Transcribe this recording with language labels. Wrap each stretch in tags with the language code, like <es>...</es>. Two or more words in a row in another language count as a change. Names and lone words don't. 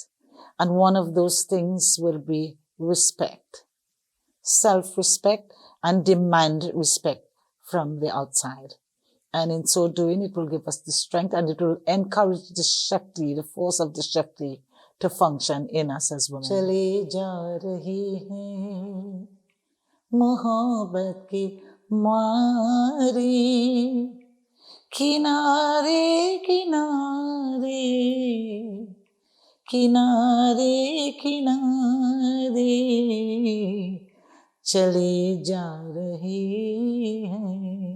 <en>And one of those things will be respect, self-respect, and demand respect from the outside. And in so doing, it will give us the strength, and it will encourage the Shakti, the force of the Shakti, to function in us as women.</en> <hi>चले जा रही है मोहब्बत की मारी किनारे किनारे किनारे किनारे चले जा रही हैं</hi>